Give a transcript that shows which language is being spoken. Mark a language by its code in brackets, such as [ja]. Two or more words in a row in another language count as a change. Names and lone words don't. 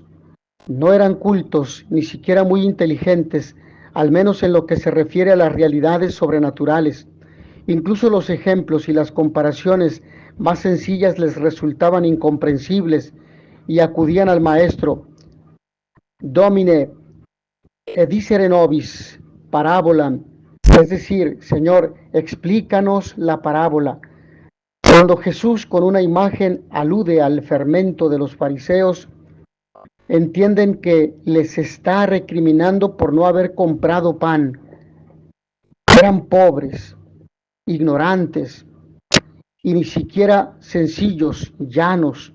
[es] No eran cultos, ni siquiera muy inteligentes, al menos en lo que se refiere a las realidades sobrenaturales. Incluso los ejemplos y las comparaciones más sencillas les resultaban incomprensibles y acudían al maestro: [la] Domine, edicere nobis parabolam, [es] es decir, Señor, explícanos la parábola. Cuando Jesús con una imagen alude al fermento de los fariseos, entienden que les está recriminando por no haber comprado pan. Eran pobres, ignorantes y ni siquiera sencillos, llanos.